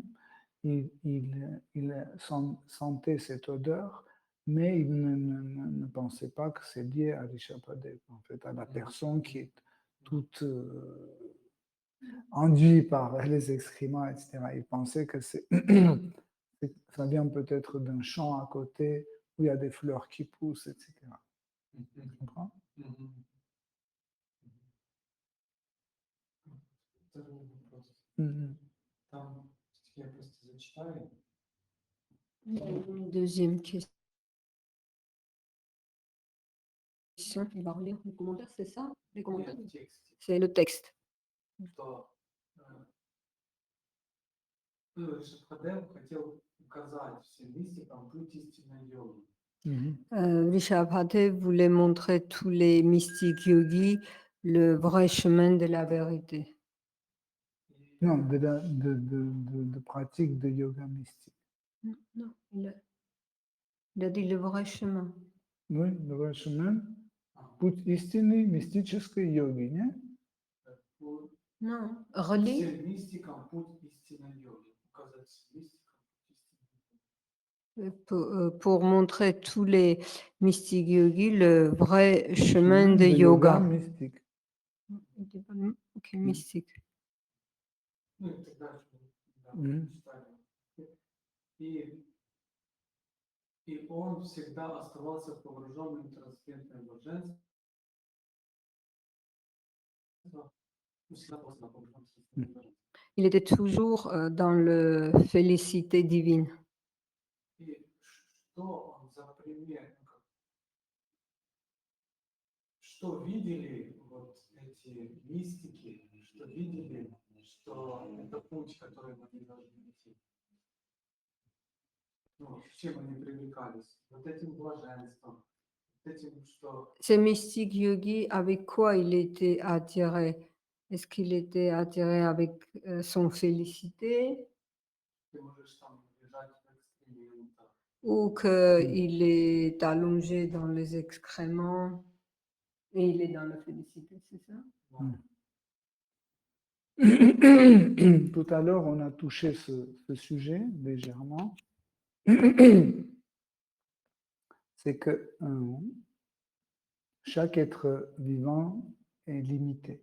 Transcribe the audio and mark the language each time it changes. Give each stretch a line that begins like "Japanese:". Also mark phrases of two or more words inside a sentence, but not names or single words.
French: Il sentait cette odeur, mais il ne pensait pas que c'est lié à Rishabhadev, en fait, à la personne qui est toute enduite par les excréments, etc. Il pensait que ça vient peut-être d'un champ à côté où il y a des fleurs qui poussent, etc. Tu comprends?
Russian: Второй вопрос. Mhm. Там я просто зачитаю.
French: Une deuxième question. Il va relire les commentaires, c'est ça? Les commentaires?
Russian: Нет, в тексте,
French: C'est le texte.
Russian: что Ришабхадев хотел указать всем мистикам путь истинной йоги.
French: Rishabhate voulait montrer tous les mystiques yogis le vrai chemin de la vérité. Non, de pratique de yoga mystique. Non, il a dit le vrai chemin. Oui, le vrai chemin,
Russian: путь истинной мистической йоги, не?
French: Non, relis.
Russian: Всем мистикам путь истинной йоги. Указать всем мистикам путь истинной йоги.
French: Pour montrer tous les mystiques yogis le vrai chemin de yoga. mystique. Ok, mystique.
Russian: Ну и так дальше. Да, Мгм. читали. И он всегда оставался погруженным в трансцендентное блаженство. Всегда оставался погруженным в трансцендентное блаженство.
French: Il était toujours dans la félicité divine.
Russian: И что он за пример? Что видели вот эти мистики, что видели, что это путь, который мы не должны идти? Ну, с чем они привлекались? Вот этим блаженством, вот этим, что...
French: Ces mystiques yogis, avec quoi il était attiré? Est-ce qu'il était attiré avec son félicité
Russian: Ты можешь там лежать в экскрементах.
French: ou qu'il est allongé dans les excréments et il est dans la félicité, c'est ça? Tout à l'heure, on a touché ce sujet légèrement. C'est que chaque être vivant est limité.